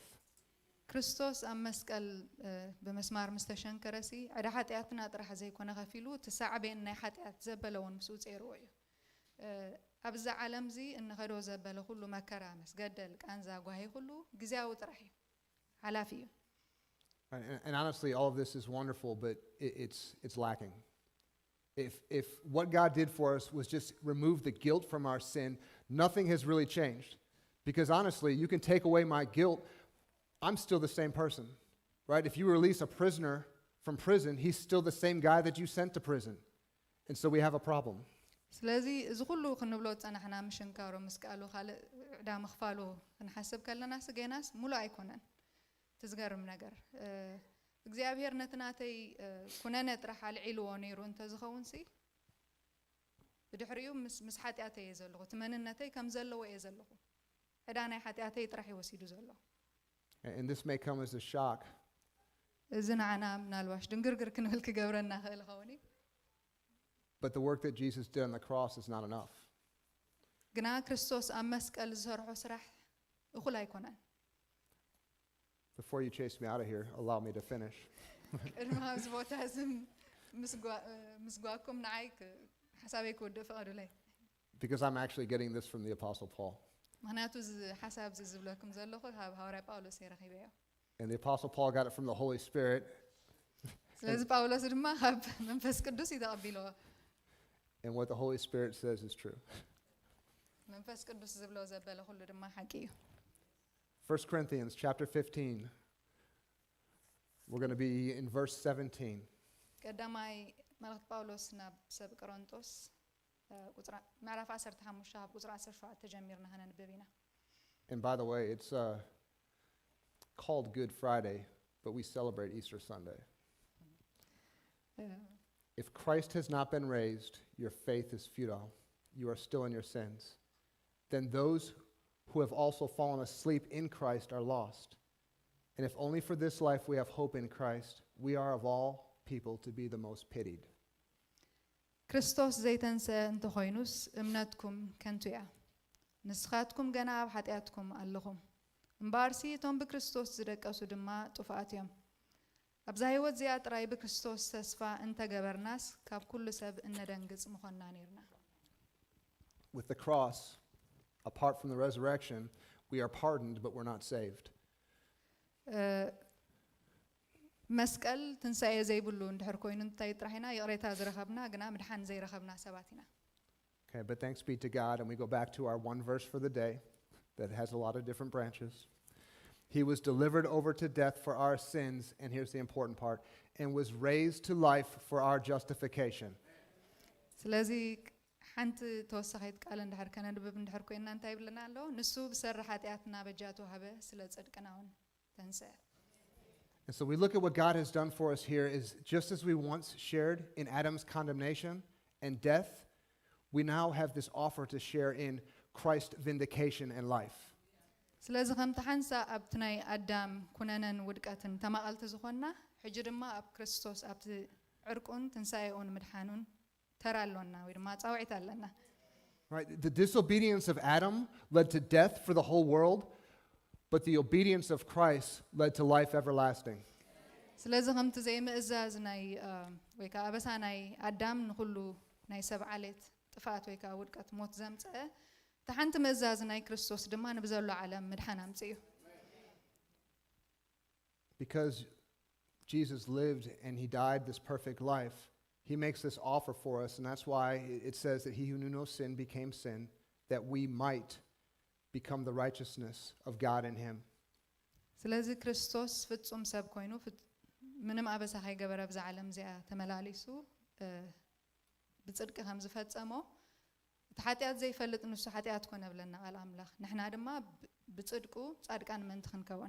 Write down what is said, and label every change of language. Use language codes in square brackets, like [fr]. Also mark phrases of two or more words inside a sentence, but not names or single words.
[ti] ክርስቶስ ኣብ መስቀል በመስማር ምስተሸንከረሲ ዕዳ ሓጢኣትና ጥራሕ ዘይኮነ ከፊሉ ተሳዕቤን ናይ ሓጢኣት ዘበለውን ምስኡ ጸይርዎ እዩ ኣብዛ ዓለም ዚ እንኸዶ ዘበለ ሁሉ መከራ መስገደል ቃንዛ ጓሂ ሁሉ ግዚያዊ ጥራሕ እዩ ሓላፊ እዩ [en] And honestly, all of this is wonderful, but it's lacking. If what God did for us was just remove the guilt from our sin, nothing has really changed. Because honestly, you can take away my guilt, I'm still the same person, right? If you release a prisoner from prison, he's still the same guy that you sent to prison. And so we have a problem. [ti] ስለዚህ እዚ ኩሉ ክንብሎ ፀናሕና ምሽንካሮ መስቃሉ ካልእ ዕዳ ምኽፋሉ ክንሓስብ ከለና ስገናስ ሙሉ ኣይኮነን ትዝገርም ነገር እግዚአብሔር ነትናተይ ኩነነ ጥራሕ አልዒልዎ ነይሩ እንተዝኸውን ሲ ብድሕሪኡ ምስ ሓጢኣተይ እየ ዘለኹ ትመንነተይ ከም ዘለዎ እየ ዘለኹ ዕዳ ናይ ሓጢኣተይ ጥራሕ ይወሲዱ ዘሎ [en] And this may come as a shock. [ti] እዚ ንዓና ምናልባሽ ድንግርግር ክንብል ክገብረና ክእል ኸውን [en] But the work that Jesus did on the cross is not enough. [ti] ግና ክርስቶስ ኣብ መስቀል ዝሰርሖ ስራሕ እኹል ኣይኮነን [en] Before you chase me out of here, allow me to finish. [ti] ቅድሚ ኣብዚ ቦታ እዚ ምስጓኩም ንዓይ ሓሳበይ ክውድእ ፍቐዱለይ [en] Because I'm actually getting this from the Apostle Paul. [ti] ምክንያቱ እዚ ሓሳብ እዚ ዝብለኩም ዘለኹ ካብ ሃዋርያ ጳውሎስ ይረኺበዮ [en] And the Apostle Paul got it from the Holy Spirit. [ti] ስለዚ ጳውሎስ ድማ ካብ መንፈስ ቅዱስ እዩ ተቐቢልዎ [en] And what the Holy Spirit says is true. [ti] መንፈስ ቅዱስ ዝብሎ ዘበለ ኩሉ ድማ ሓቂ እዩ [en] 1 Corinthians chapter 15. We're going to be in verse 17. [ti] ቀዳማይ መልእክቲ ጳውሎስ ናብ ሰብ ቆሮንጦስ ምዕራፍ 15 ካብ ቁፅሪ 17 ጀሚርና ከነንብብ ኢና [en] And by the way, it's called Good Friday, but we celebrate Easter Sunday. If Christ has not been raised, your faith is futile. You are still in your sins. Then those who have also fallen asleep in Christ are lost. And if only for this life we have hope in Christ, we are of all people to be the most pitied. [ti] ክርስቶስ ዘይተንስአ እንተኾይኑስ እምነትኩም ከንቱ እያ ንስኻትኩም ገና ኣብ ሓጢኣትኩም ኣለኹም እምበኣርሲ እቶም ብክርስቶስ ዝደቀሱ ድማ ጥፉኣት እዮም ኣብዛ ህይወት እዚኣ ጥራይ ብክርስቶስ ተስፋ እንተገበርናስ ካብ ኩሉ ሰብ እነደንግጽ ምኾንና ነርና [en] With the cross, apart from the resurrection, we are pardoned, but we're not saved. [ti] መስቀል ትንሳኤ ዘይብሉ እንድሕር ኮይኑ እንታይ ጥራሕና ይቕሬታ ዝረኸብና ግና ምድሓን ዘይረኸብና ሰባት ኢና [en] Okay, but thanks be to God, and we go back to our one verse for the day that has a lot of different branches. He was delivered over to death for our sins, and here's the important part, and was raised to life for our justification. [ti] ስለዚ ሓንቲ ተወሳኺት ቃል እንድሕር ከነንብብ እንድሕር ኮይንና እንታይ ይብለና ኣሎ ንሱ ብሰሪ ሓጢኣትና በጃቱ ሃበ ስለ ጽድቅና እውን ተንስአ [en] And so we look at what God has done for us here is just as we once shared in Adam's condemnation and death, we now have this offer to share in Christ's vindication and life. [ti] ስለዚ ከምቲ ሓንሳ ኣብቲ ናይ ኣዳም ኩነነን ውድቀትን ተማቐልቲ ዝኾንና ሕጂ ድማ ኣብ ክርስቶስ ኣብቲ ዕርቁን ትንሳኤኡን ምድሓኑን ተራ ኣሎና ወይ ድማ ፃውዒት ኣለና [en] Right? The disobedience of Adam led to death for the whole world, but the obedience of Christ led to life everlasting. [ti] ስለዚ ከምቲ ዘይምእዛዝ ናይ ወይ ከዓ ኣበሳ ናይ ኣዳም ንኩሉ ናይ ሰብ ዓሌት ጥፋት ወይ ከዓ ውድቀት ሞት ዘምፅአ እቲ ሓንቲ ምእዛዝ ናይ ክርስቶስ ድማ ንብዘሎ ዓለም ምድሓን ኣምፅኡ [en] Because Jesus lived and he died this perfect life, he makes this offer for us, and that's why it says that he who knew no sin became sin, that we might become the righteousness of God in him. [ti] ስለዚ ክርስቶስ ፍጹም ሰብ ኮይኑ ምንም ኣበሳ ከይገበረ ብዛ ዓለም እዚኣ ተመላሊሱ ብጽድቂ ከም ዝፈጸሞ እቲ ሓጢኣት ዘይፈልጥ ንሱ ሓጢኣት ኮነ ብለና ቃል ኣምላኽ ንሕና ድማ ብጽድቁ ጻድቃን ምእንቲ ክንከውን